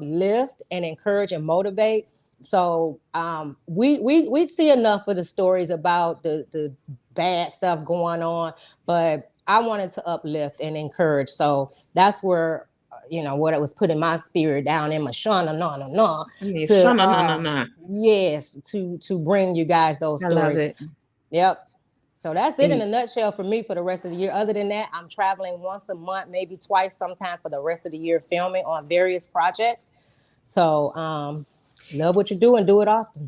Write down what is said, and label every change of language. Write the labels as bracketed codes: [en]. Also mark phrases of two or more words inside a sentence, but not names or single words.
[en] uplift and encourage and motivate. So we see enough of the stories about the bad stuff going on, but I wanted to uplift and encourage. So that's where what it was putting my spirit down in my shana na na na Yeah, to shana na na na. yes to bring you guys those I love stories. it. Yep. So that's it in And a nutshell for me for the rest of the year. Other than that, I'm traveling once a month, maybe twice sometime for the rest of the year, filming on various projects. So love what you do and do it often.